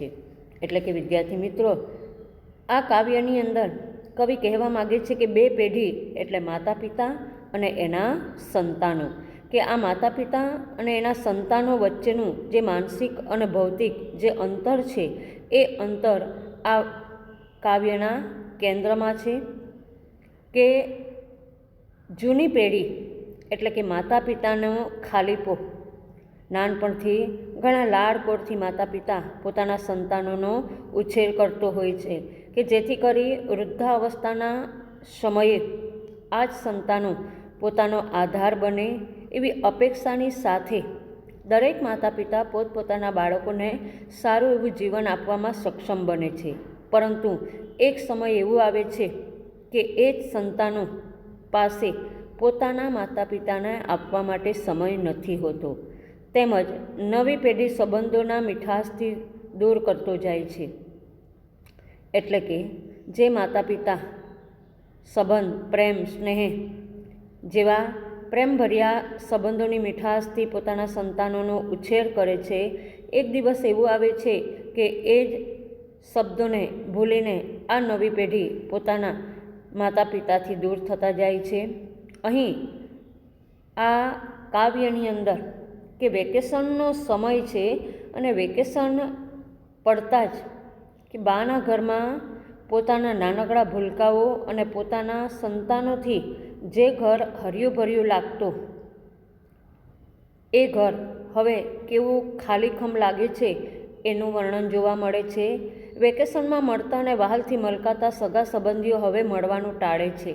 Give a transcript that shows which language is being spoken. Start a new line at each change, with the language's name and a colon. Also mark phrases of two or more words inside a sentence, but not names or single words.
Gujarati: એટલે કે વિદ્યાર્થી મિત્રો, આ કાવ્યની અંદર કવિ કહેવા માગે છે કે બે પેઢી એટલે માતા પિતા અને એના સંતાનો કે આ માતા પિતા અને એના સંતાનો વચ્ચેનું જે માનસિક અને ભૌતિક જે અંતર છે એ અંતર આ કાવ્યના કેંદ્રમાં છે। કે જૂની પેઢી એટલે કે માતા પિતાનો ખાલીપો નાનપણથી ઘણા લાડકોડથી માતા પિતા પોતાના સંતાનોનો ઉછેર કરતો હોય છે કે જેથી કરી વૃદ્ધાવસ્થાના સમયે આજ સંતાનો પોતાનો આધાર બને એવી અપેક્ષાની સાથે દરેક માતા પિતા પોતપોતાના બાળકોને સારું એવું જીવન આપવામાં સક્ષમ બને છે। પરંતુ એક સમય એવું આવે છે કે એ જ સંતાનો પાસે પોતાના માતા પિતાને આપવા માટે સમય નથી હોતો તેમજ નવી પેઢી સંબંધોના મીઠાસથી દૂર કરતો જાય છે। એટલે કે જે માતા પિતા સંબંધ પ્રેમ સ્નેહ જેવા પ્રેમભર્યા સંબંધોની મીઠાસથી પોતાના સંતાનોનો ઉછેર કરે છે, એક દિવસ એવું આવે છે કે એ જ શબ્દોને ભૂલીને આ નવી પેઢી પોતાના માતા પિતાથી દૂર થતા જાય છે। અહીં આ કાવ્યની અંદર કે વેકેશનનો સમય છે અને વેકેશન પડતા જ કે બાના ઘર માં પોતાના નાનકડા ભૂલકાઓ અને પોતાના સંતાનોથી જે ઘર હર્યું ભર્યું લાગતું એ ઘર હવે કેવું ખાલીખમ લાગે છે એનું વર્ણન જોવા મળે છે. વેકેશનમાં મળતા અને વહાલથી મલકાતા સગા સંબંધીઓ હવે મળવાનું ટાળે છે.